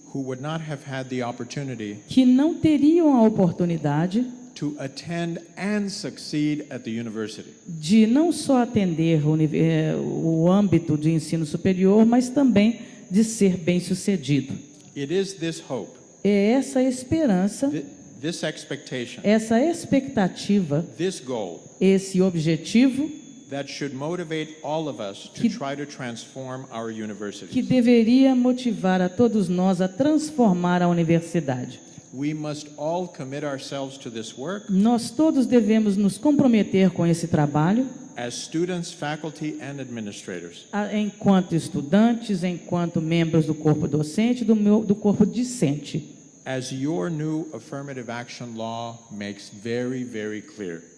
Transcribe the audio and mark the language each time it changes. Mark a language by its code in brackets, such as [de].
[en] who would not have had the opportunity [pt] que não teriam a oportunidade [en] to attend and succeed at the university. [pt] De não só atender o âmbito de ensino superior, mas também de ser bem-sucedido. [en] It is this hope, [pt] é essa esperança, [en] this expectation, [pt] essa expectativa, [en] this goal, [pt] esse objetivo [en] that should motivate all of us to try to transform our universities. [pt] Que deveria motivar a todos nós a transformar a universidade. [en] We must all commit ourselves to this work. [pt] Nós todos devemos nos comprometer com esse trabalho. [en] As students, faculty and administrators. [pt] Enquanto estudantes, enquanto membros do corpo docente, do corpo discente. [en] As your new affirmative action law makes very, very clear.